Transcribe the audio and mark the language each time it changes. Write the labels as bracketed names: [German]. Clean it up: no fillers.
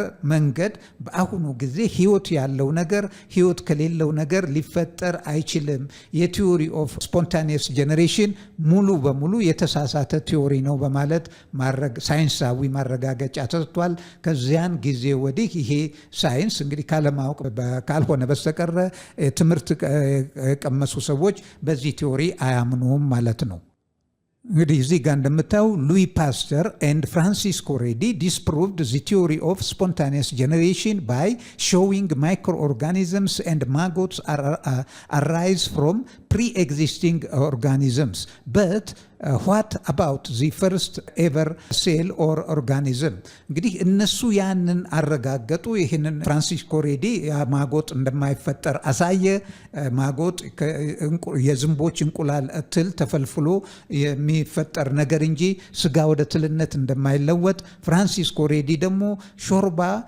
[Amharic] መንገድ በአሁኑ ጊዜ ህይወት ያለው ነገር ህይወት ከሌለው ነገር ሊፈጠር አይችልም፣ የቲዮሪ ኦፍ ስፖንታኒየስ ጄኔሬሽን ሙሉ በሙሉ የተሳሳተ ቲዮሪ ነው በማለት ሳይንሳዊ ማረጋገጫ ተሰጥቷል። ከዚያን ጊዜ ወዲህ ይሄ ሳይንስ እንግዲህ ካለማወቅ ካልሆነ በስተቀረ ትምህርት የቀመሱ ሰዎች በዚህ ቲዮሪ አያምኑም ማለት ነው። [English] እንግዲህ እዚህ ጋር እንደምታዩ ሉዊ ፓስተር and Francisco Redi disproved the theory of spontaneous generation by showing microorganisms and maggots arise from pre-existing organisms. But what about the first ever cell or organism? [Amharic] እንግዲህ እነሱ ያንን አረጋገጡ። ይህንን ፍራንሲስኮ ሬዲ ማጎጥ እንደማይፈጠር አሳየ። ማጎጥ የዝንቦች እንቁላል ትል ተፈልፍሎ የሚፈጠር ነገር እንጂ ስጋ ወደ ትልነት እንደማይለወጥ። ፍራንሲስኮ ሬዲ ደግሞ ሾርባ